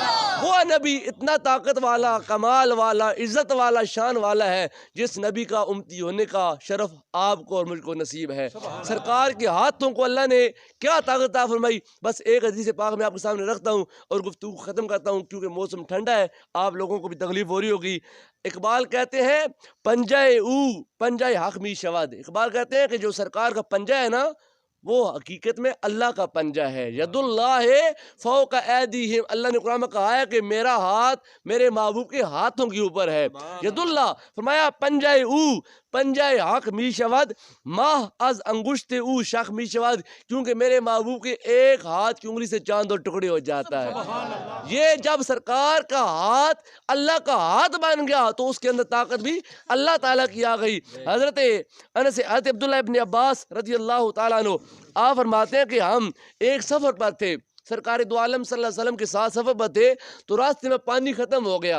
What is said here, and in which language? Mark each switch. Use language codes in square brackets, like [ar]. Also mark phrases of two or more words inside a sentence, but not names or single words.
[ur] وہ نبی اتنا طاقت والا، کمال والا، عزت والا، شان والا ہے جس نبی کا امتی ہونے کا شرف آپ کو اور مجھ کو نصیب ہے۔ سرکار کے ہاتھوں کو اللہ نے کیا طاقت عطا فرمائی، بس ایک حدیث پاک میں آپ کے سامنے رکھتا ہوں اور گفتگو ختم کرتا ہوں کیونکہ موسم ٹھنڈا ہے، آپ لوگوں کو بھی تکلیف ہو رہی ہوگی۔ اقبال کہتے ہیں [fa] پنجہ حق می شود، [ur] اقبال کہتے ہیں کہ جو سرکار کا پنجہ ہے نا وہ حقیقت میں اللہ کا پنجہ ہے۔ [ar] ید اللہ فوق ایدیہم، [ur] اللہ نے قرآن میں کہا ہے کہ میرا ہاتھ میرے محبوب کے ہاتھوں کے اوپر ہے۔ [ar] ید اللہ [fa] فرمایا پنجہ حق می شود ماہ از انگشت او شخ می شود، [ur] کیونکہ میرے محبوب کے ایک ہاتھ کی انگلی سے چاند 2 ٹکڑے ہو جاتا ہے۔ یہ جب سرکار کا ہاتھ اللہ کا ہاتھ بن گیا تو اس کے اندر طاقت بھی اللہ تعالیٰ کی آ گئی۔ حضرت عبداللہ ابن عباس [ar] رضی اللہ تعالیٰ عنہ [ur] آپ فرماتے ہیں کہ ہم ایک سفر پر تھے، سرکار دو عالم [ar] صلی اللہ علیہ وسلم [ur] کے ساتھ سفر پر تھے تو راستے میں پانی ختم ہو گیا۔